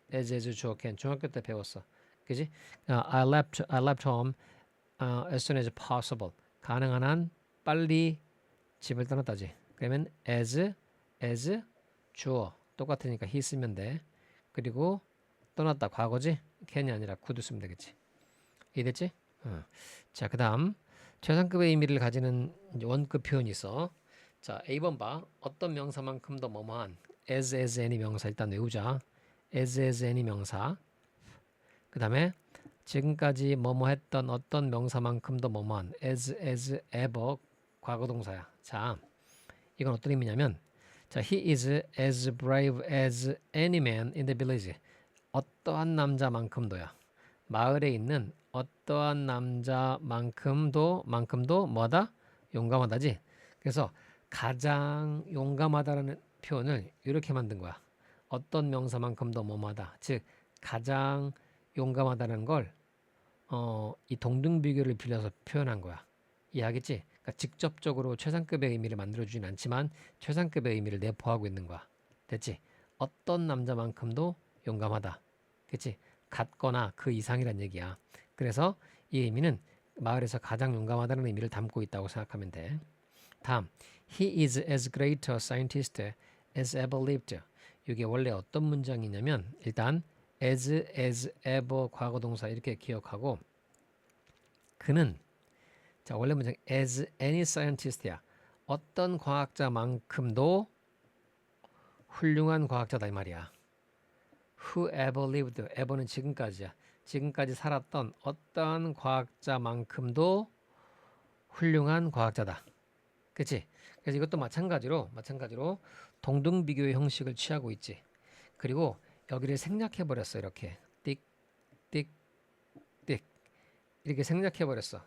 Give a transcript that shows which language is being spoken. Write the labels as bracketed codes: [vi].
[ko] as 주어 can 중학교 때 배웠어. 그지? [en] I left home as soon as possible. [ko] 가능한 한 빨리 집을 떠났다지. 그러면 as 주어 똑같으니까 he 쓰면 돼. 그리고 떠났다 과거지. can이 아니라 could 쓰면 되겠지. 이해됐지? 자, 그다음 최상급의 의미를 가지는 이제 원급 표현이 있어. 자, A번 봐. 어떤 명사만큼도 뭐뭐한 as any 명사 일단 외우자. as any 명사. 그다음에 지금까지 뭐뭐 했던 어떤 명사만큼도 뭐뭐한 as ever 과거 동사야. 자, 이건 어떤 의미냐면 자, [en] he is as brave as any man in the village. [ko] 어떠한 남자만큼도야. 마을에 있는 어떠한 남자만큼도 뭐다? 용감하다지. 그래서 가장 용감하다라는 표현을 이렇게 만든 거야. 어떤 명사만큼도 뭐뭐하다. 즉 가장 용감하다는 걸 이 동등비교를 빌려서 표현한 거야. 이해하겠지? 그러니까 직접적으로 최상급의 의미를 만들어주진 않지만 최상급의 의미를 내포하고 있는 거야. 됐지? 어떤 남자만큼도 용감하다. 그치? 같거나 그 이상이란 얘기야. 그래서 이 의미는 마을에서 가장 용감하다는 의미를 담고 있다고 생각하면 돼. 다음, [en] he is as great a scientist as ever lived. [ko] 이게 원래 어떤 문장이냐면 일단 as ever 과거 동사 이렇게 기억하고 그는 자 원래 문장 as any scientist야. 어떤 과학자만큼도 훌륭한 과학자다 이 말이야. [en] Who ever lived, ever는 [ko] 지금까지야. 지금까지 살았던 어떠한 과학자만큼도 훌륭한 과학자다. 그치? 그래서 이것도 마찬가지로 동등비교의 형식을 취하고 있지. 그리고 여기를 생략해버렸어. 이렇게 띡, 띡, 띡 이렇게 생략해버렸어.